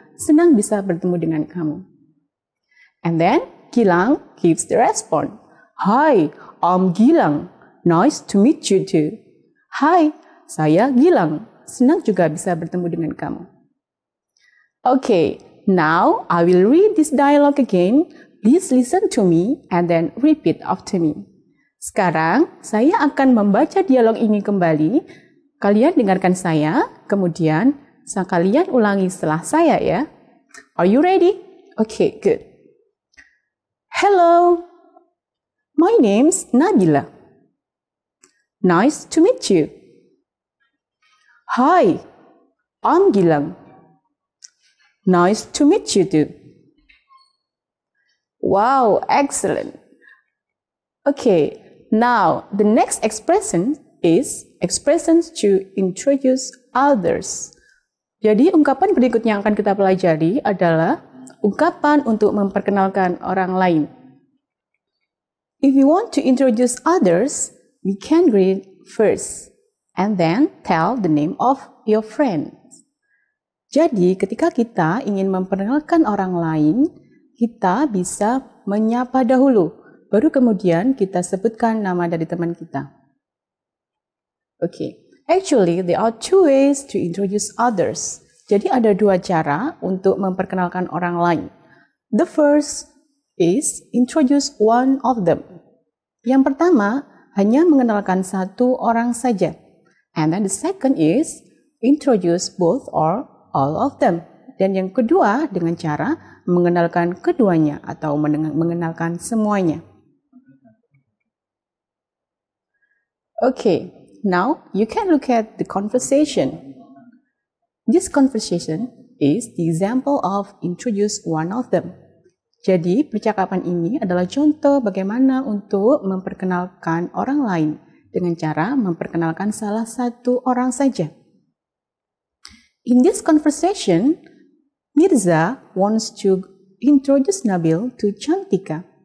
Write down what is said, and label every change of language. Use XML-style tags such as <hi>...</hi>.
<id>Senang bisa bertemu dengan kamu.</id> <en>And then Gilang gives the response. Hi, I'm Gilang. Nice to meet you too.</en> <id>Hai, saya Gilang. Senang juga bisa bertemu dengan kamu.</id> <en>Okay, now I will read this dialogue again. Please listen to me and then repeat after me.</en> <id>Sekarang saya akan membaca dialog ini kembali. Kalian dengarkan saya, kemudian kalian ulangi setelah saya ya.</id> <en>Are you ready? Okay, good. Hello, My name's Nabila. Nice to meet you. Hi, I'm Gilang. Nice to meet you too. Wow, excellent. Okay, now the next expression is expressions to introduce others.</en> <id>Jadi ungkapan berikutnya yang akan kita pelajari adalah ungkapan untuk memperkenalkan orang lain.</id> <en>If you want to introduce others, we can greet first and then tell the name of your friends.</en> <id>Jadi ketika kita ingin memperkenalkan orang lain, kita bisa menyapa dahulu, baru kemudian kita sebutkan nama dari teman kita.</id> <en>Okay. Actually, there are two ways to introduce others.</en> <id>Jadi ada dua cara untuk memperkenalkan orang lain.</id> <en>The first is introduce one of them.</en> <id>Yang pertama, hanya mengenalkan satu orang saja.</id> <en>And then the second is introduce both or all of them.</en> <id>Dan yang kedua dengan cara mengenalkan keduanya atau mengenalkan semuanya.</id> <en>Okay. Now, you can look at the conversation. This conversation is the example of introduce one of them.</en> <id>Jadi, percakapan ini adalah contoh bagaimana untuk memperkenalkan orang lain dengan cara memperkenalkan salah satu orang saja.</id> <en>In this conversation, Mirza wants to introduce Nabil to Cantika.</en>